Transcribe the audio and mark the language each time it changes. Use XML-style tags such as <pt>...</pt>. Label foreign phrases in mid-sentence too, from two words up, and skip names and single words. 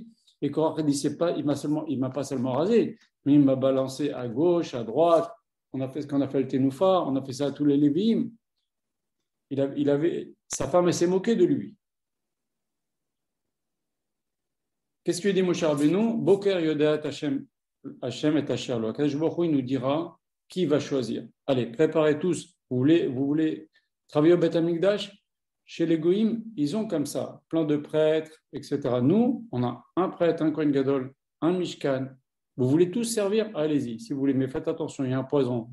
<fr>Et Korach dit, c'est pas, il m'a pas seulement rasé, mais il m'a balancé à gauche, à droite. On a fait ce qu'on a fait le Ténoufa, on a fait ça à tous les Lévim. Sa femme, elle s'est moquée de lui. Qu'est-ce qu'il dit Moshe Rabbeinu?</fr> <he>בוקר יודעת השם את אשר לו.</he> <fr>Akadosh Baruch Hu, il nous dira qui va choisir. Allez, préparez tous. Vous voulez travailler au Beth Amikdash? Chez les Goïm, ils ont comme ça, plein de prêtres, etc. Nous, on a un prêtre, un</fr> <he>כהן גדול,</he> <fr>un Mishkan. Vous voulez tous servir? Allez-y, si vous voulez, mais faites attention, il y a un poison.</fr>